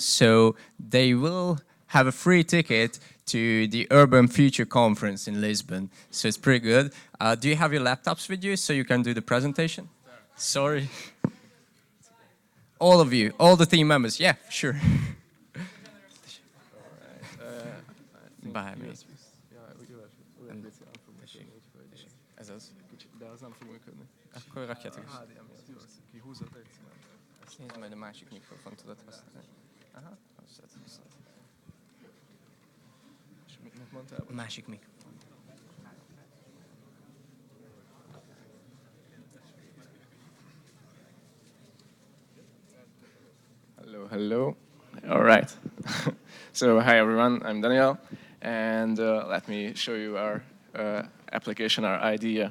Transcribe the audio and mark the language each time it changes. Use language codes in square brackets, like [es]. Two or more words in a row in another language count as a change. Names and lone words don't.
[en] So they will have a free ticket to the Urban Future Conference in Lisbon. So it's pretty good. Do you have your laptops with you so you can do the presentation? Sorry. All of you, all the team members. Yeah, sure. [hu] Bármi. Ez az. De az nem fog működni. Akkor rakjátok is. Kihúzod egyszer. Nézd, majd a másik mikrofon tudod használni. Aha, hozzad. És mit mondtál? A másik mikrofon. [en] Hello. All right. So, hi everyone, I'm Daniel, and let me show you our application, our idea.